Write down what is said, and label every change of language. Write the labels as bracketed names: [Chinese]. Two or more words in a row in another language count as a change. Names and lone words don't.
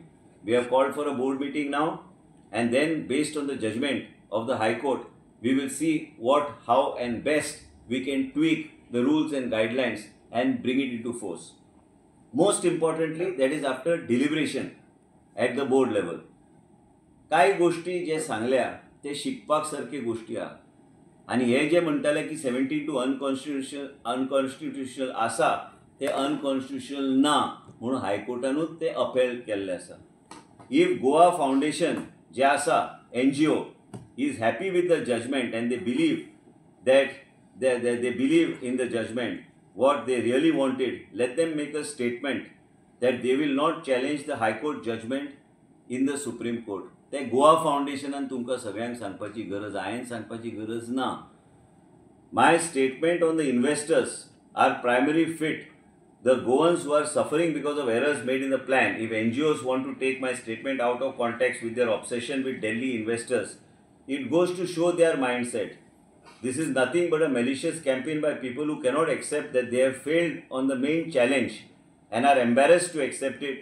[English] We have called for a board meeting now, and then based on the judgment of the High Court, we will see what, how and best we can tweak the rules and guidelines and bring it into force. Most importantly, that is after deliberation at the board level. [Konkani] काय गोष्टी जे सांगल्या ते शिकपाक सारखे गोष्टी आहा. आणि हे जे म्हणटाले की 17(2) अनकॉन्स्टिट्युशनल आसा ते अनकॉन्स्टिट्युशनल ना म्हणून हायकोर्टानूच ते अपील केल्ले आसा. [English] If Goa Foundation [Konkani] जे आसा [English] NGO is happy with the judgment and they believe that they believe in the judgment, what they really wanted, let them make a statement that they will not challenge the High Court judgment in the Supreme Court. [Konkani] ते गोवा फाउंडेशनान तुमकां सगळ्यांक सांगपाची गरज, हांवें सांगपाची गरज ना. [English] My statement on the investors are primary fit. The Goans who are suffering because of errors made in the plan, if NGOs want to take my statement out of context with their obsession with Delhi investors, it goes to show their mindset. This is nothing but a malicious campaign by people who cannot accept that they have failed on the main challenge and are embarrassed to accept it.